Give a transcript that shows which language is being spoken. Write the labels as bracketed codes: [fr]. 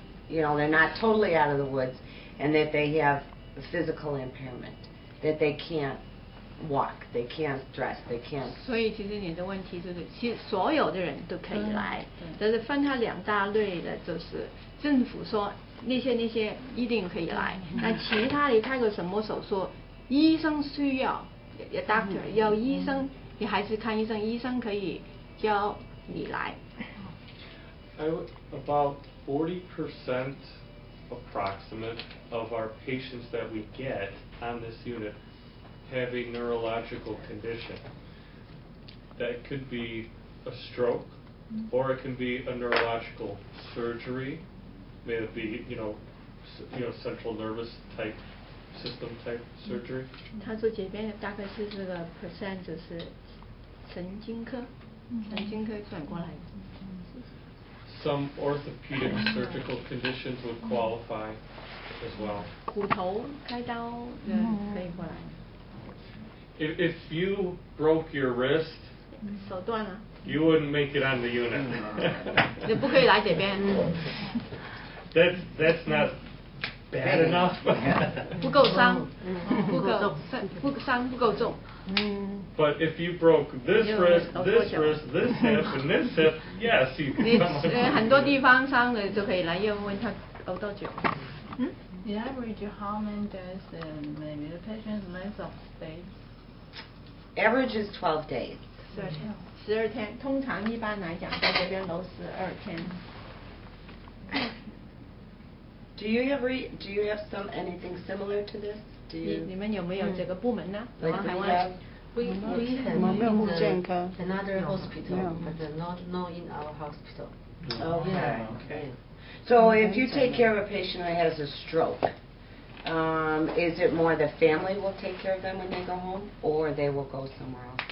[en] They're not totally out of the woods, and that they have physical impairment, that they can't walk, they can't dress, they can't. [zh] 所以其实你的问题就是，其实所有的人都可以来，但是分它两大类的，就是政府说那些一定可以来，那其他的开个什么手术，医生需要 ，doctor 要医生，你还是看医生，医生可以教你来。 [en] About 40% approximate of our patients that we get on this unit have a neurological condition. That could be a stroke, or it can be a neurological surgery. May it be, central nervous type system type surgery. [zh] 他说这边大概是这个 percent 就是神经科转过来。 [en] Some orthopedic surgical conditions would qualify as well. [zh] 骨头开刀可以过来。 [en] If you broke your wrist, [zh] 手断了。 [en] You wouldn't make it on the unit. [zh] 你不可以来这边。 [en] That's not bad enough. [zh] 不够伤，不够重。 [en] But if you broke this wrist, this hip, and this hip, yes, you can come. [zh] 很多地方伤的就可以来，要问他熬多久。 [en] The average how many days maybe the patient's length of stay? Average is 12 days. [zh] 12天，通常一般来讲在这边都12天。 [en] Do you have anything similar to this? [zh] 你们有没有这个部门呢？ [en] We have another hospital, but not in our hospital. Okay. So if you take care of a patient who has a stroke, is it more the family will take care of them when they go home, or they will go somewhere else?